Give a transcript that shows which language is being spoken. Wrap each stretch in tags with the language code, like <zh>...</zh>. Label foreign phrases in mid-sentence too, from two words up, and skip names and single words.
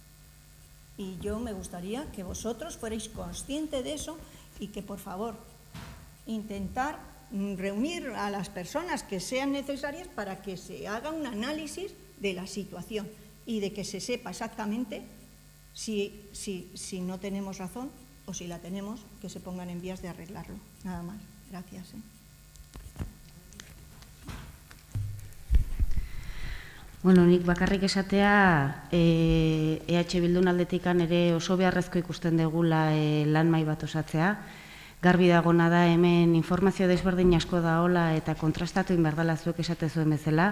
<es>Y yo me gustaría que vosotros fuerais conscientes de eso y que, por favor, intentar reunir a las personas que sean necesarias para que se haga un análisis de la situación y de que se sepa exactamente si no tenemos razón o si la tenemos, que se pongan en vías de arreglarlo. Nada más. Gracias.</es> <eu>Bueno, nik bakarrik esatea, EH Bildun aldetikan ere oso beharrezko ikusten degula lan mahai bat osatzea. Garbi dagona da hemen informazio desberdin asko daola eta kontrastatu inberdala zuek esate zuen bezala.</eu>